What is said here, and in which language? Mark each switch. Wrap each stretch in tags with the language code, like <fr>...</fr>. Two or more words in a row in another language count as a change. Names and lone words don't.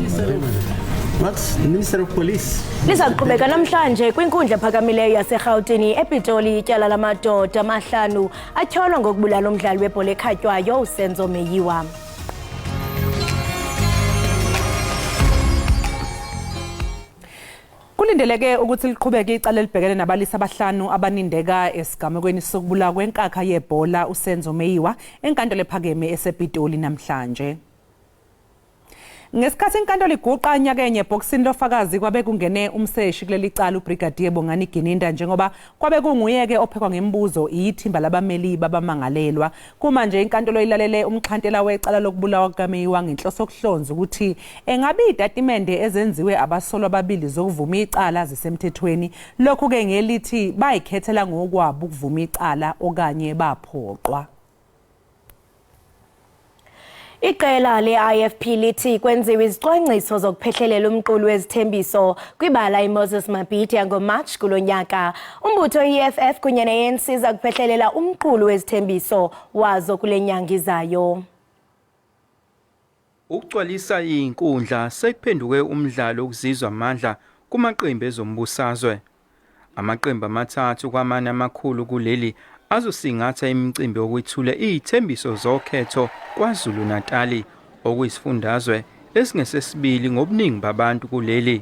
<en>What's the Minister of Police?</en> <xh>Lizaqhubeka namhlanje kwinkundla phakamileyo yaseGauteng ePitoli ityala lamadoda amahlanu atyholwa ngokubulala umdlali webhola ekhatywayo uSenzo Meyiwa.</xh> <zu>Kulindeleke ukuthi liqhubeke icala libhekene nabalisi abahlanu abanindeka esigamekweni sokubulawa kwenkakha yebhola uSenzo Meyiwa enkantolo ephakeme esePitoli namhlanje. Ngesikhathi inkantolo iguqa nyakenye ebhokisini lofakazi kwabe kungene umseshi kuleli cala uBrigadier Bongani Gininda njengoba kwabe kunguyeke ophekwa ngembuzo ithimba labameli babamangalelwa. Kuma nje inkantolo ilalele umxhantela wecala lokubulawa kaMeyiwa ngenhloso yokuhlonza ukuthi engabe idatimende ezenziwe abasolwa ababili zokuvuma icala zisemthethweni. Lokhu ke ngelithi bayikhethela ngokwabo ukuvuma icala okanye baphoqwa.</zu> <xh>Iqela le-IFP lithi kwenziwe izicwangciso zokuphehlelela umqulu wezithembiso kwibala iMoses Mabhida ngoMarch kulo nyaka. Umbutho i-EFF kunye ne-ANC zakuphehlelela umqulu wezithembiso wazo kule nyanga izayo.</xh> <zu>Ukugcwalisa inkundla sekuphenduke umdlalo ukuzizwa amandla kumaqembu ezombusazwe. Amaqembu amathathu kwamanye amakhulu kuleli azosingatha imicimbi yokwethula izithembiso zokhetho kwaZulu Natali okuyisifundazwe esingesesibili ngobuningi babantu kuleli.</zu>